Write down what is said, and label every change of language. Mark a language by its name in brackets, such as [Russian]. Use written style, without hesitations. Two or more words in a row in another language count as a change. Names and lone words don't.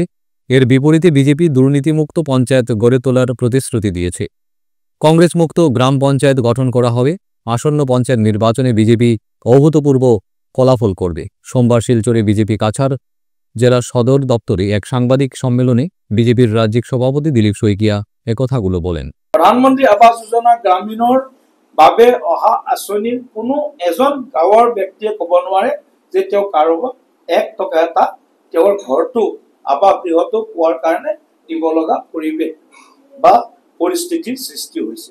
[Bangla] এর বিপরীতে বিজেপি দুর্নীতিমুক্ত পঞ্চায়েত গড়ে তোলার প্রতিশ্রুতি দিয়েছে। কংগ্রেস মুক্ত গ্রাম পঞ্চায়েত গঠন করা হবে। আসন্ন পঞ্চায়েত নির্বাচনে বিজেপি অভূতপূর্ব ফলাফল করবে। সোমবার শিলচরে বিজেপি কাছাড় জেলা সদর দপ্তরে এক সাংবাদিক সম্মেলনে বিজেপির রাজ্যিক সভাপতি দিলীপ শইকিয়া একথাগুলো বলেন। [Assamese] প্ৰধানমন্ত্ৰী আৱাস যোজনা গ্ৰামীণৰ বাবে অহা আঁচনিৰ কোনো এজন গাঁৱৰ ব্যক্তিয়ে ক'ব নোৱাৰে যে তেওঁ কাৰোবাক 1 টকা এটা তেওঁৰ ঘৰটো আৱাস গৃহটো পোৱাৰ কাৰণে দিব লগা পৰিৱেশ বা পৰিস্থিতিৰ সৃষ্টি হৈছে।